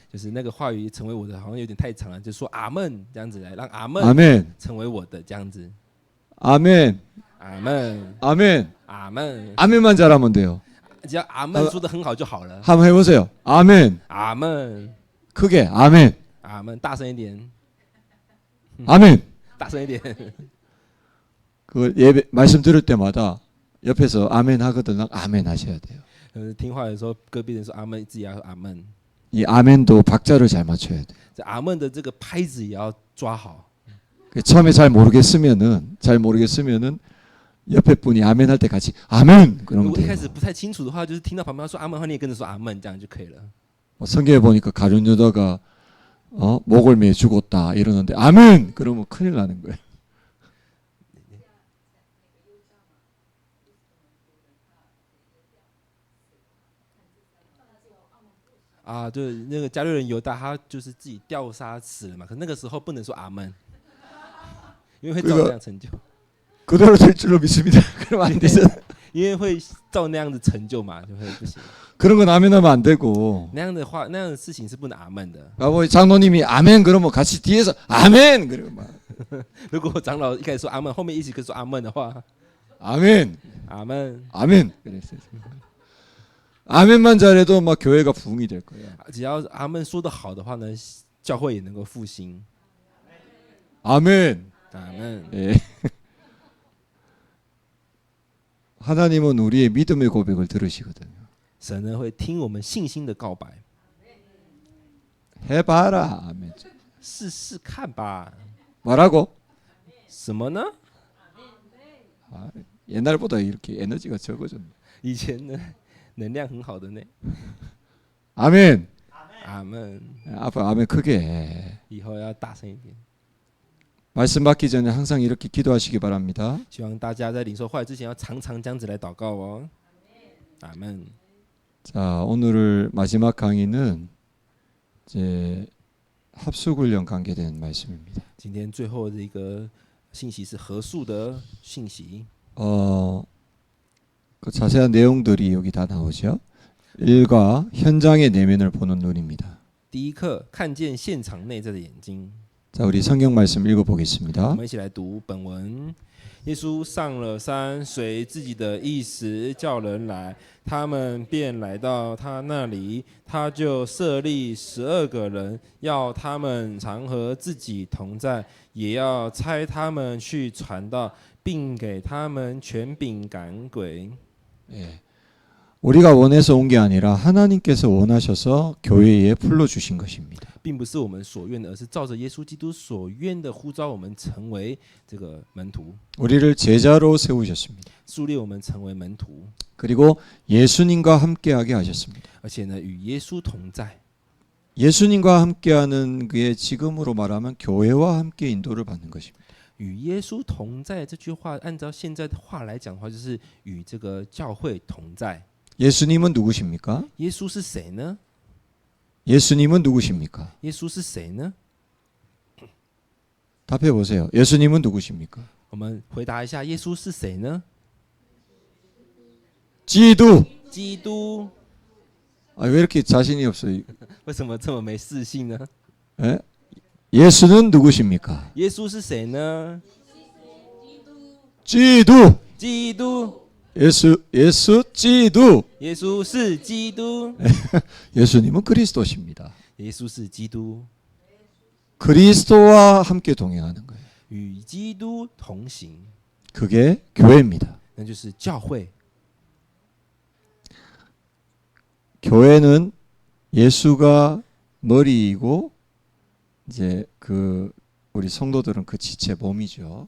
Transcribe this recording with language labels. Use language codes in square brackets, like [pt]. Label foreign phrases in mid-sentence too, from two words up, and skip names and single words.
[zh] 就是那个话语成为我的，好像有点太长了，就说阿门这样子来，让阿门 [ko] 아멘. [zh] 成为我的这样子。 [ko] 아멘. [zh] 阿门， [ko] 아멘. [zh] 阿门， [ko] 아멘만 잘하면 돼요. [zh] 只要阿门说的很好就好了。 [ko] 한번 해보세요. 아멘. [zh] 阿门， [ko] 크게 아멘. [zh] 阿门，大声一点， [ko] 아멘. [zh] 大声一点。 [ko] 그 예배 말씀 들을 때마다 옆에서 아멘 하거든. 아멘 하셔야 돼요. [zh] 听话的时候，隔壁人说阿门，自己要阿门。 [ko] 이 아멘도 박자를 잘 맞춰야 돼. [zh] 这阿门的这个拍子也要抓好。 [ko] 처음에 잘 모르겠으면은 옆에 분이 아멘 할 때 같이 아멘 [zh] 如 [ko] 그러면 [zh] 果一 [ko] 돼요. [zh] 开始不太清楚的话，就是听到旁边说阿门，你也跟着说阿门，这样就可以了。 [ko] 성경에 보니까 가룟 유다가 목을 매 죽었다 이러는데 아멘 그러면 큰일 나는 거예요. [zh] 啊，就是那个加略人犹大，他就是自己吊杀死了嘛。可那个时候不能说阿门，因为会照那样成就， [ko] 그대로 될 줄로 믿습니다. 그러면 안 되죠. [zh] 因为会照那样的成就嘛，就会不行。 [ko] 그런 건 아멘 하면 안 되고. [zh] 那样的话，那样的事情是不能阿门的。 [ko] 뭐 장로님이 아멘 그러면 같이 뒤에서 아멘 그러면 막 [zh] 如果长老一开始说阿门，后面一起跟说阿门的话， [ko] 아멘 [zh] 阿门， [ko] 아멘 그랬어요. 아멘만 잘해도 막 교회가 부흥이 될 거예요. [zh] 只要阿门说的好的话呢，教会也能够复兴。 [ko] 아멘. [zh] 阿门。 [ko] 예. 하나님은 우리의 믿음의 고백을 들으시거든요. [zh] 神呢会听我们信心的告白， [ko] 해봐라. 아멘. [zh] 试试看吧。 [ko] 뭐라고? [zh] 什么呢？ [ko] 옛날보다 이렇게 에너지가 적어졌네. [zh] 以前呢能量很好的呢。 [ko] 아멘. [zh] 阿门。 [ko] 앞으로 아멘 크게 해. [zh] 以后要大声一点。 [ko] 말씀 받기 전에 항상 이렇게 기도하시기 바랍니다. [zh] 希望大家在领受话语之前要常常这样子来祷告哦。阿门。 [ko] 자, 오늘 마지막 강의는 이제 합숙훈련 관계된 말씀입니다. [zh] 今天最后的一个信息是合宿的信息。 [ko] 그 자세한 내용들이 여기 다 나오죠. 1과 현장의 내면을 보는 눈입니다. [zh] 第一课，看见现场内在的眼睛。 [ko] 자, 우리 성경 말씀 [zh] 我 [ko] 읽어보겠습니다. [zh] 们一起来读本文。耶稣上了山，随自己的意思叫人来，他们便来到他那里。他就设立12个人，要他们常和自己同在，也要差他们去传道，并给他们权柄赶鬼。 [ko] 예. 우리가 원해서 온 게 아니라 하나님께서 원하셔서 교회에 불러주신 것입니다. [zh] 并不是我们所愿的，而是照着耶稣基督所愿的呼召我们成为这个门徒， [ko] 우리를 제자로 세우셨습니다. [zh] 树立我们成为门徒， [ko] 그리고 예수님과 함께하게 하셨습니다. [zh] 而且呢，与耶稣同在。 [ko] 예수님과 함께하는 그의 지금으로 말하면 교회와 함께 인도를 받는 것입니다. [zh] 与耶稣同在这句话，按照现在的话来讲的话，就是与这个教会同在。 [ko] 예수님은 누구십니까? [zh] 耶稣是谁呢？ [ko] 예수님은 누구십니까? [zh] 耶稣是谁呢？ [ko] 답해 보세요. 예수님은 누구십니까? [zh] 我们回答一下，耶稣是谁呢？ 지도. 基督。 [ko] 아, 왜 이렇게 자신이 없어요? [zh] 为什么这么没自信呢？ [ko] 예? 예수는 누구십니까? [zh] 耶稣是谁呢？ 지도. 基督。耶稣基督. 耶稣是基督。 [ko] 예수님은 그리스도십니다. [zh] 耶稣是基督， [ko] 그리스도와 함께 동행하는 거예요. [zh] 与基督同行， [ko] 그게 교회입니다. [zh] 那就是教会。 [ko] 교회는 예수가 머리이고 이제 그 우리 성도들은 그 지체 몸이죠.